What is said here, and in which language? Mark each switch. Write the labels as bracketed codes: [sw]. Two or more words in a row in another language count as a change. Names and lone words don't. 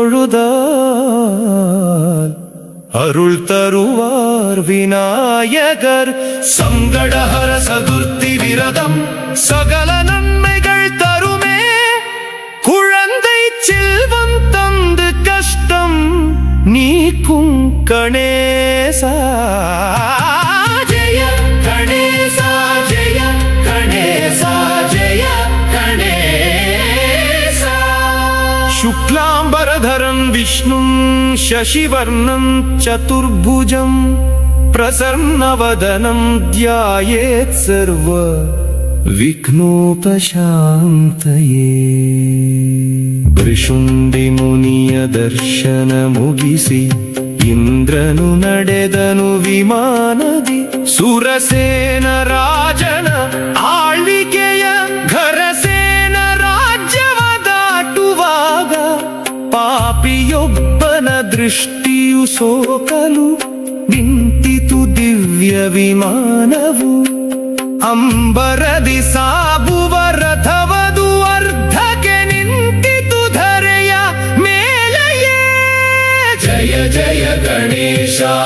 [ta] தொழுதால் அருள் தருவார் விநாயகர் சங்கடஹர சதுர்த்தி விரதம் சகல நன்மைகள் தருமே குழந்தை செல்வம் தந்து கஷ்டம் நீக்கும் கணேசா ஜெய கணேசா ஜெய கணேசா ஜெய [sa] கணேசா शुक्लांबरधरं विष्णुं शशिवर्णं चतुर्भुजं प्रसन्नवदनं ध्यायेत् सर्व विघ्नोपशान्तये [kn] ಭೃಶುಂಡಿ ಮುನಿಯ ದರ್ಶನ ಮುಗಿಸಿ ಇಂದ್ರನು ನಡೆದನು ವಿಮಾನದಿ ಸುರಸೇನ ರಾಜನ ಆಳ್ವಿಕೆಯ ಘರಸೇನ ರಾಜ್ಯವ ದಾಟುವಾಗ ಪಾಪಿಯೊಬ್ಬನ ದೃಷ್ಟಿಯು ಸೋಕಲು ನಿಂತಿತು ದಿವ್ಯ ವಿಮಾನವು ಅಂಬರದಿ ಸಾಗುವ ರಥವದು ಅರ್ಧಕ್ಕೆ ನಿಂತಿತು ಧರೆಯ ಮೇಲೆಯೇ ಜಯ ಜಯ ಗಣೇಶ